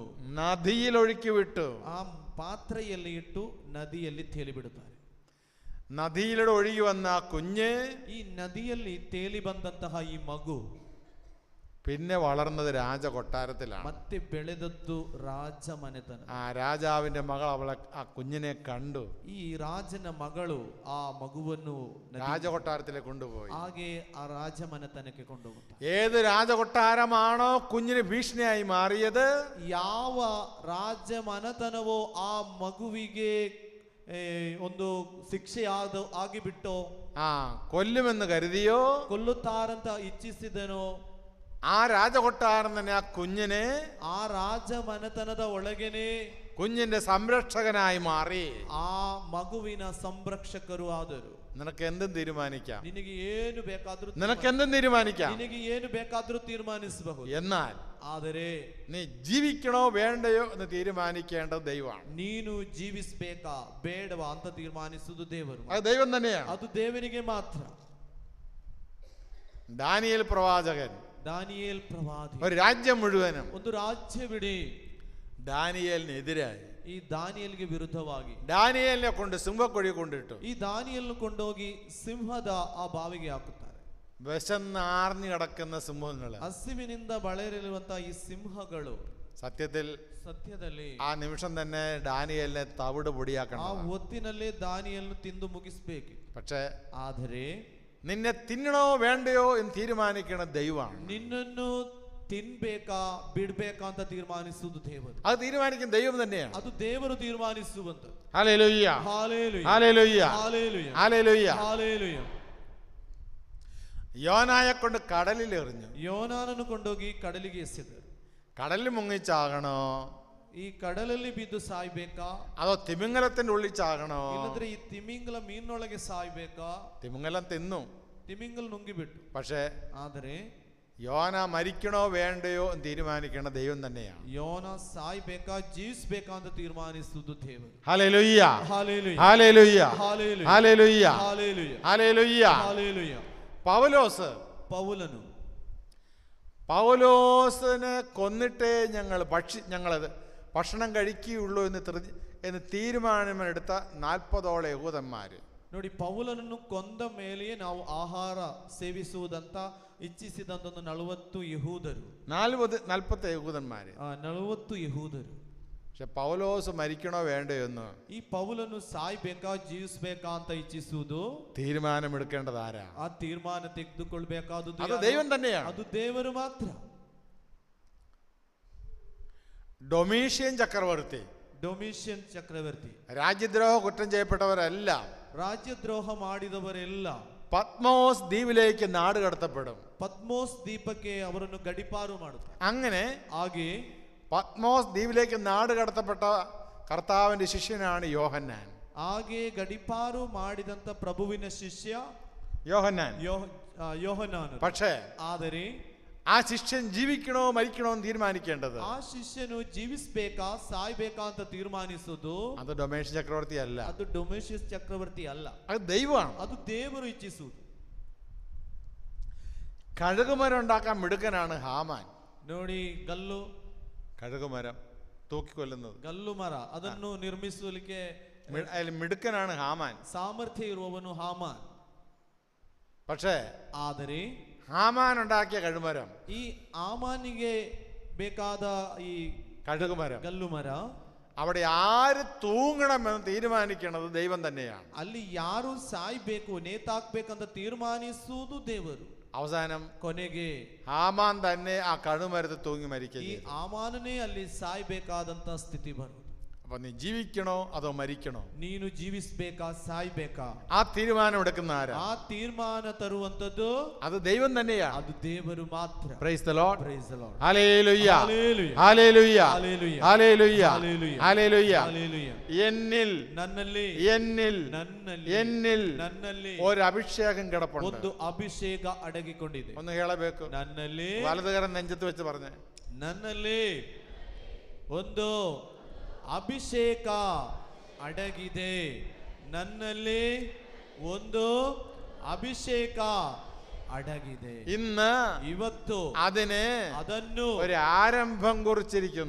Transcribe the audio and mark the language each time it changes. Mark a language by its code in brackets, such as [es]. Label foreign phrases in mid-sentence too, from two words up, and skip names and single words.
[ml] നദിയിൽ ഒഴുക്കി വിട്ടു. [kn] ಆ ಪಾತ್ರೆಯಲ್ಲಿ ಇಟ್ಟು ನದಿಯಲ್ಲಿ ತೇಲಿ ಬಿಡುತ್ತಾರೆ. [ml] നദിയിലൂടെ ഒഴുകി വന്ന ആ കുഞ്ഞ് [kn] ಈ ನದಿಯಲ್ಲಿ ತೇಲಿ ಬಂದಂತಹ ಈ ಮಗು [ml] പിന്നെ വളർന്നത് രാജകൊട്ടാരത്തിലാണ്. [kn] ಮತ್ತೆ ಬೆಳೆದದ್ದು ರಾಜಮನೆತನ. [ml] ആ രാജാവിന്റെ മകൾ ആ കുഞ്ഞിനെ കണ്ടു. [kn] ಈ ರಾಜನ ಮಗಳು ಆ ಮಗುವನ್ನು [ml] രാജകൊട്ടാരത്തിലേക്ക് കൊണ്ടുപോയി. [kn] ಹಾಗೆ ಆ ರಾಜಮನೆತನಕ್ಕೆ ಕೊಂಡೋಗುತ್ತಾರೆ. [ml] ഏത് രാജകൊട്ടാരമാണോ കുഞ്ഞിന് ഭീഷണിയായി മാറിയത്, [kn] ಯಾವ ರಾಜಮನೆತನವೋ ಆ ಮಗುವಿಗೆ ಒಂದು ಶಿಕ್ಷೆ ಆಗಿಬಿಟ್ಟೋ, [ml] കൊല്ലുമെന്ന് കരുതിയോ, [kn] ಕೊಲ್ಲುತ್ತಾರಂತ ಇಚ್ಛಿಸಿದನೋ, [ml] ആ രാജകൊട്ടാരം തന്നെ ആ കുഞ്ഞിനെ [kn] ಆ ರಾಜಮನೆತನದ ಒಳಗೇನೆ [ml] കുഞ്ഞിന്റെ സംരക്ഷകനായി മാറി. [kn] ಆ ಮಗುವಿನ ಸಂರಕ್ಷಕರು ಆದರು. [ml] നിനക്ക് എന്തും തീരുമാനിക്കാം, [kn] ನಿನಗೆ ಏನು ಬೇಕಾದ್ರೂ [ml] നിനക്ക് [kn] ಏನು ಬೇಕಾದ್ರೂ ತೀರ್ಮಾನಿಸಬಹುದು. [ml] എന്നാൽ [kn] ಆದರೆ [ml] നീ ജീവിക്കണോ വേണ്ടയോ എന്ന് തീരുമാനിക്കേണ്ടത് ദൈവമാണ്. [kn] ನೀನು ಜೀವಿಸಬೇಕಾ ಬೇಡವಾ ಅಂತ ತೀರ್ಮಾನಿಸುವುದು ದೇವರು. [ml] അത് ദൈവം തന്നെയാണ്. [kn] ಅದು ದೇವನಿಗೆ ಮಾತ್ರ. [ml] ദാനിയേൽ പ്രവാചകൻ ഒരു രാജ്യം മുഴുവനും [kn] ಒಂದು ರಾಜ್ಯವಿಡೀ [ml] ദാനിയേലിനെതിരായി [kn] ಈ ದಾನಿಯೇಲ್ಗೆ ವಿರುದ್ಧವಾಗಿ [ml] ദാനിയേലിനെ കൊണ്ട് സിംഹക്കുഴി കൊണ്ടിട്ടു. [kn] ಈ ದಾನಿಯೇಲನ್ನು ಕೊಂಡೋಗಿ ಸಿಂಹದ ಆ ಬಾವಿಗೆ ಹಾಕುತ್ತಾರೆ. [ml] വിശന്നാർന്നു കിടക്കുന്ന സിംഹങ്ങൾ, [kn] ಹಸಿವಿನಿಂದ ಬಳಲಿರುವಂತಹ ಈ ಸಿಂಹಗಳು [ml] സത്യത്തിൽ ആ നിമിഷം തന്നെ ഡാനിയേലിനെ തവിട് പൊടിയാക്കണം. [kn] ಆ ಹೊತ್ತಿನಲ್ಲೇ ದಾನಿಯೇಲನ್ನು ತಿಂದು ಮುಗಿಸಬೇಕು. [ml] പക്ഷേ [kn] ಆದರೆ [ml] നിന്നെ തിന്നണോ വേണ്ടയോ എന്ന് തീരുമാനിക്കണ ദൈവമാണ്. [kn] ನಿನ್ನನ್ನು ತಿನ್ಬೇಕಾ ಬಿಡ್ಬೇಕಾ ಅಂತ ತೀರ್ಮಾನಿಸುವುದು ದೇವರು. [ml] അത് തീരുമാനിക്കുന്ന ദൈവം തന്നെയാണ്. [kn] ಅದು ದೇವರು ತೀರ್ಮಾನಿಸುವಂತದ್ದು. [ml] ഹല്ലേലൂയ, ഹല്ലേലൂയ, ഹല്ലേലൂയ, ഹല്ലേലൂയ, ഹല്ലേലൂയ, ഹല്ലേലൂയ. യോനായെ കൊണ്ട് കടലിൽ എറിഞ്ഞു. [kn] ಯೋನಾನನ್ನು ಕೊಂಡೋಗಿ ಕಡಲಿಗೆ ಎಸೆದರು. [ml] കടലിൽ മുങ്ങിച്ചാകണോ, [kn] ಈ ಕಡಲಲ್ಲಿ ಬಿದ್ದು ಸಾಯ್ಬೇಕಾ, [ml] അതോ തിമിംഗലത്തിന്റെ ഉള്ളിൽ ചാകണോ? [kn] ಇಲ್ಲದ್ರೆ ಈ ತಿಮಿಂಗಲ ಮೀನೊಳಗೆ ಸಾಯ್ಬೇಕಾ? [ml] തിമിംഗലം തിന്നു, [kn] ತಿಮಿಂಗಲ ನುಂಗಿಬಿಟ್ಟು. [ml] പക്ഷേ [kn] ಆದರೆ [ml] യോന മരിക്കണോ വേണ്ടയോ എന്ന് തീരുമാനിക്കണ ദൈവം തന്നെയാണ്. [kn] ಯೋನ ಸಾಯ್ಬೇಕಾ ಜೀವಿಸಬೇಕಾ ಅಂತ ತೀರ್ಮಾನಿಸುವುದು ದೇವರು. [ml] ഹല്ലേലൂയ, ഹല്ലേലൂയ, ഹല്ലേലൂയ, ഹല്ലേലൂയ, ഹല്ലേലൂയ, ഹല്ലേലൂയ, ഹല്ലേലൂയ, ഹല്ലേലൂയ. പൗലോസിനെ കൊന്നിട്ടേ ഞങ്ങൾ ഭക്ഷണം കഴിക്കുകയുള്ളൂ എന്ന് തീരുമാനമെടുത്ത 40ഓളം യഹൂദന്മാര്. [kn] ನೋಡಿ, ಪೌಲನನ್ನು ಕೊಂದ ಮೇಲೆಯೇ ನಾವು ಆಹಾರ ಸೇವಿಸುವುದಂತ ಇಚ್ಛಿಸಿದಂತ 40 ಯಹೂದರು. [ml] 40 യഹൂദന്മാര്, [kn] 40 ಯಹೂದರು. [ml] പക്ഷെ പൗലോസ് മരിക്കണോ വേണ്ടയോ എന്ന് [kn] ಈ ಪೌಲನು ಸಾಯ್ಬೇಕಾ ಜೀವಿಸಬೇಕಾ ಅಂತ ಇಚ್ಛಿಸುವುದು [ml] തീരുമാനമെടുക്കേണ്ടത് ആരാ? [kn] ಆ ತೀರ್ಮಾನ ತೆಗೆದುಕೊಳ್ಬೇಕಾದುದು [ml] അത് ദൈവം തന്നെയാണ്. [kn] ಅದು ದೇವರು ಮಾತ್ರ. [ml] ഡൊമീഷ്യൻ ചക്രവർത്തി രാജ്യദ്രോഹ കുറ്റം ചെയ്യപ്പെട്ടവരെല്ലാം, [kn] ರಾಜ್ಯದ್ರೋಹ ಮಾಡಿದವರೆಲ್ಲ [ml] പത്മോസ് ദ്വീപിലേക്ക് നാട് കടത്തപ്പെടും. [kn] ಪದ್ಮೋಸ್ ದ್ವೀಪಕ್ಕೆ ಅವರನ್ನು ಗಡಿಪಾರು ಮಾಡುತ್ತಾರೆ. [ml] അങ്ങനെ [kn] ಹಾಗೆ [ml] പത്മോസ് ദ്വീപിലേക്ക് നാട് കടത്തപ്പെട്ട കർത്താവിന്റെ ശിഷ്യനാണ് യോഹന്നാൻ. [kn] ಹಾಗೆ ಗಡಿಪಾರು ಮಾಡಿದಂತ ಪ್ರಭುವಿನ ಶಿಷ್ಯ ಯೋಹನ್ನಾನ್. [ml] പക്ഷേ [kn] ಆದರೆ [ml] ആ ശിഷ്യൻ ജീവിക്കണോ മരിക്കണോ എന്ന് തീരുമാനിക്കേണ്ടത്, [kn] ಆ ಶಿಷ್ಯನು ಜೀವಿಸಬೇಕಾ ಸಾಯ್ಬೇಕಾ ಅಂತ ತೀರ್ಮಾನಿಸುವುದು [ml] അത് ഡൊമേഷ്യൻ ചക്രവർത്തി അല്ല, [kn] ಅದು ಡೊಮೇಶಿಯಸ್ ಚಕ್ರವರ್ತಿ ಅಲ್ಲ, [ml] അത് ദൈവമാണ്. [kn] ಅದು ದೇವರು ಇಚ್ಛಿಸುವುದು. [ml] കഴുകുമരം ഉണ്ടാക്കാൻ മിടുക്കനാണ് ഹാമാൻ. [kn] ನೋಡಿ, [ml] കഴുകുമരം തൂക്കിക്കൊല്ലുന്നത്, [kn] ಗಲ್ಲು ಮರ ಅದನ್ನು ನಿರ್ಮಿಸಲಿಕ್ಕೆ [ml] മിടുക്കനാണ് ഹാമാൻ. [kn] ಸಾಮರ್ಥ್ಯ ಇರುವವನು ಹಾಮಾನ್. [ml] പക്ഷേ [kn] ಆದರೆ [ml] ഹാമാൻ ഉണ്ടാക്കിയ കഴുമരം, [kn] ಈ ಹಾಮಾನಿಗೆ ಬೇಕಾದ ಈ [ml] കഴുകുമരം, [kn] ಗಲ್ಲು ಮರ, [ml] അവിടെ ആര് തൂങ്ങണമെന്ന് തീരുമാനിക്കുന്നത് ദൈവം തന്നെയാണ്. [kn] ಅಲ್ಲಿ ಯಾರು ಸಾಯ್ಬೇಕು ನೇತಾಕ್ಬೇಕಂತ ತೀರ್ಮಾನಿಸುವುದು ದೇವರು. [ml] അവസാനം [kn] ಕೊನೆಗೆ [ml] ഹാമാൻ തന്നെ ആ കഴുമരത്തിൽ തൂങ്ങി മരിക്കുക. [kn] ಈ ಹಾಮಾನನೇ ಅಲ್ಲಿ ಸಾಯ್ಬೇಕಾದಂತ ಸ್ಥಿತಿ ಬರುವುದು. [ml] അപ്പൊ നീ ജീവിക്കണോ അതോ മരിക്കണോ? [kn] ನೀನು ಜೀವಿಸಬೇಕಾ ಸಾಯ್ಬೇಕಾ? [ml] ആ തീരുമാനം എടുക്കുന്ന ആരാ? [kn] ಆ ತೀರ್ಮಾನ ತರುವಂತದ್ದು [ml] അത് ദൈവം തന്നെയാ. [kn] ಅದು ದೇವರು ಮಾತ್ರ. [en] Praise the Lord. Praise the Lord. [ml] ഹല്ലേലൂയ [kn] Hallelujah. [ml] ഹല്ലേലൂയ [kn] Hallelujah. [ml] ഹല്ലേലൂയ [kn] Hallelujah. [ml] ഹല്ലേലൂയ. [kn] Hallelujah. [ml] എന്നിൽ [kn] ನನ್ನಲ್ಲಿ [ml] എന്നിൽ [kn] ನನ್ನಲ್ಲಿ [ml] എന്നിൽ [kn] ನನ್ನಲ್ಲಿ [ml] ഒരു അഭിഷേകം കിടപ്പുണ്ട്. [kn] ಒಂದು ಅಭಿಷೇಕ ಅಡಗಿಕೊಂಡಿದೆ. ഒന്ന് കേളಬೇಕು. ನನ್ನಲ್ಲಿ [ml] വലതുകരം നെഞ്ചത്ത് വെച്ച് പറഞ്ഞേ. [kn] ನನ್ನಲ್ಲಿ ಒಂದು ಅಭಿಷೇಕ ಅಡಗಿದೆ. ನನ್ನಲ್ಲಿ ಒಂದು ಅಭಿಷೇಕ ಅಡಗಿದೆ. [ml] ഇന്ന് [kn] ಇವತ್ತು [ml] അതിന് [kn] ಅದನ್ನು [ml] ഒരു ആരംഭം കുറിച്ചിരിക്കുന്നു.